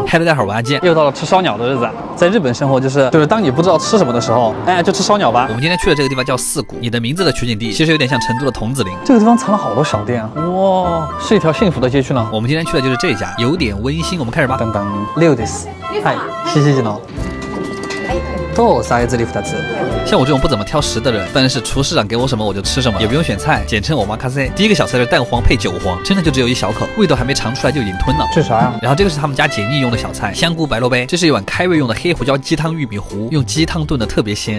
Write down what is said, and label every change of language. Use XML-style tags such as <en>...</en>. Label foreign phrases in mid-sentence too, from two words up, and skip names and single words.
<zh>嗨，大家好，我阿健，又到了吃烧鸟的日子。在日本生活就是当你不知道吃什么的时候，哎，就吃烧鸟吧。我们今天去的这个地方叫四谷，你的名字的取景地其实有点像成都的桐梓林。这个地方藏了好多小店啊，哇，是一条幸福的街区呢。我们今天去的就是这家，有点温馨。我们开始吧。</zh> <ja>等等，6 です。はい、</ja> <zh>谢谢呢。</zh> <ja>とサイズリフ2つ。</ja> <zh>像我这种不怎么挑食的人，当然是厨师长给我什么我就吃什么，也不用选菜，简称我妈咖塞。第一个小菜是蛋黄配韭黄，真的就只有一小口，味道还没尝出来就已经吞了。这啥呀？然后这个是他们家解腻用的小菜，香菇白萝卜。这是一碗开胃用的黑胡椒鸡汤玉米糊，用鸡汤炖的特别鲜。</zh>